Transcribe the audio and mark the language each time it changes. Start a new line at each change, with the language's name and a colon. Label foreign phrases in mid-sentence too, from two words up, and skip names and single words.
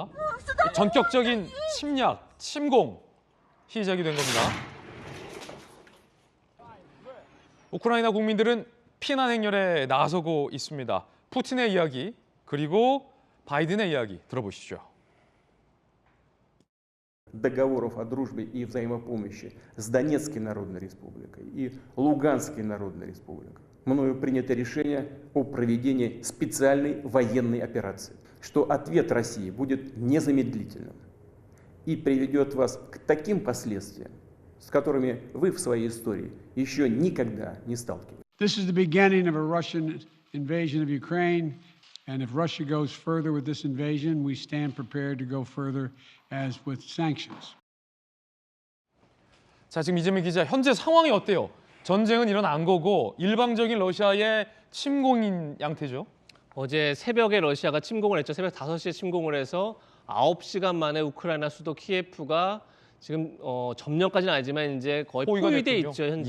Korean: 전격적인 침공 시작이 된 겁니다. 우크라이나 국민들은 피난 행렬에 나서고 있습니다. 푸틴의 이야기 그리고 바이든의 이야기 들어보시죠.
Russian: Договоров о дружбе и взаимопомощи с Донецкой Народной Республикой и Луганской Народной Республикой мною принято решение о проведении специальной военной операции, что ответ России будет незамедлительным и приведет вас к таким последствиям, с которыми вы в своей истории еще никогда не сталкивались.
English: This is the beginning of a Russian invasion of Ukraine, and if Russia goes further with this invasion, we stand prepared to go further as with sanctions.
Korean: 자, 지금 이재민 기자, 현재 상황이 어때요? 전쟁은 일어난 거고 일방적인 러시아의 침공인 양태죠? 어제 새벽에 러시아가 침공을 했죠. 새벽 5시에 침공을 해서 9시간 만에 우크라이나 수도 키예프가 지금 점령까지는 아니지만 이제 거의 포위돼 있죠, 현재.